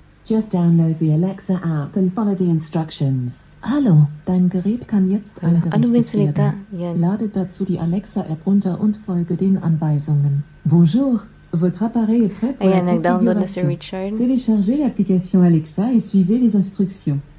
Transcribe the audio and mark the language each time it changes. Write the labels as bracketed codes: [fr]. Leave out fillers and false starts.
[en] Just download the Alexa app and follow the instructions. [de] Hallo, dein Gerät kann jetzt eingerichtet werden. Lade dazu die Alexa-App runter und folge den Anweisungen. [fr] Bonjour, votre appareil est prêt pour la configuration. Téléchargez l'application Alexa et suivez les instructions.